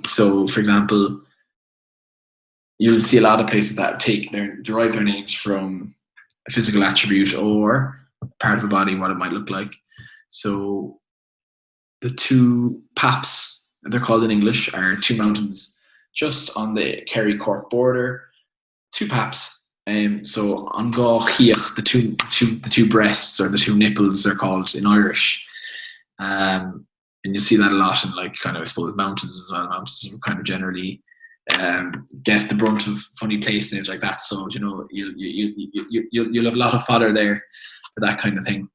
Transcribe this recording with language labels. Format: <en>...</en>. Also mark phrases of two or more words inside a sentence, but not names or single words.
<en>So for example, you'll see a lot of places that derive their names from a physical attribute or part of a body, what it might look like. So the two Paps, they're called in English, are two mountains just on the Kerry-Cork border. Two Paps. So an gá chiach, the two breasts or the two nipples are called in Irish. And you see that a lot in kind of, I suppose, mountains as well. Mountains kind of generally get the brunt of funny place names like that. So you'll have a lot of fodder there for that kind of thing.</en>